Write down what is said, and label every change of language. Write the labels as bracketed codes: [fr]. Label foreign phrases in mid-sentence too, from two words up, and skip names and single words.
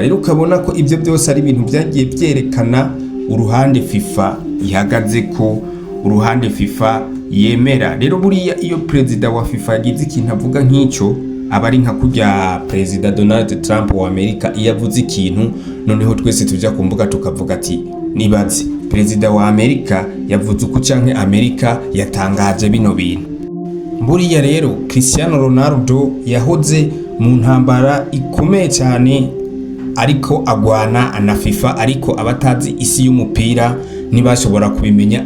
[rn] Rero ukabona ko ibyo byose ari ibintu byagiye byerekana uruhande FIFA ihagaze ko, uruhande FIFA yemera. Rero buriya iyo perezida wa FIFA yagize ikintu avuga nk'icyo, aba ari nka kurya perezida Donald Trump wa Amerika iyo avuze ikintu noneho twese tujya ku mbuga tukavuga ati nibaze perezida wa Amerika yavuze uko canke Amerika yatangaje bino bintu. Buriya rero Cristiano Ronaldo yahoze mu ntambara ikomeye cyane, ariko agwana na FIFA, ariko abatazi isi y'umupira ntibashobora kubimenya.